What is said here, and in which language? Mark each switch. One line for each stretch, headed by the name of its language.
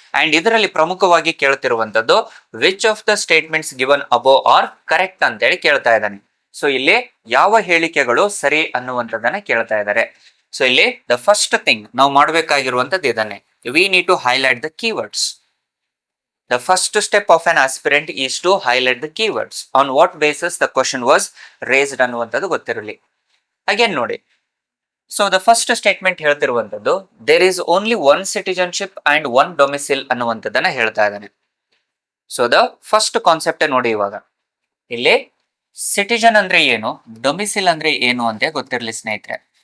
English: and
Kannada: ಇದರಲ್ಲಿ ಪ್ರಮುಖವಾಗಿ ಕೇಳ್ತಿರುವಂತದ್ದು
English: which of the statements given above are correct
Kannada: ಅಂತ ಹೇಳಿ ಕೇಳ್ತಾ ಇದ್ದಾನೆ. ಸೊ ಇಲ್ಲಿ ಯಾವ ಹೇಳಿಕೆಗಳು ಸರಿ ಅನ್ನುವಂಥದ್ದನ್ನ ಕೇಳ್ತಾ ಇದ್ದಾರೆ.
English: so ಇಲ್ಲಿ the first thing
Kannada: ನಾವು ಮಾಡಬೇಕಾಗಿರುವಂತದ್ದು ಇದನ್ನೇ,
English: We need to highlight the keywords. The first step of an aspirant is to highlight the keywords. On what basis the question was raised
Kannada: ಅನ್ನುವಂಥದ್ದು ಗೊತ್ತಿರಲಿ.
English: again ನೋಡಿ, so the first statement
Kannada: ಹೇಳ್ತಿರುವಂತದ್ದು
English: there is only one citizenship and one domicile
Kannada: ಅನ್ನುವಂಥದ್ದನ್ನ ಹೇಳ್ತಾ ಇದ್ದಾನೆ.
English: so the first concept
Kannada: ನೋಡಿ, ಇವಾಗ ಇಲ್ಲಿ citizen ಅಂದ್ರೆ ಏನು, ಡೊಮಿಸಿಲ್ ಅಂದ್ರೆ ಏನು ಅಂತ ಗೊತ್ತಿರಲಿ ಸ್ನೇಹಿತರೆ.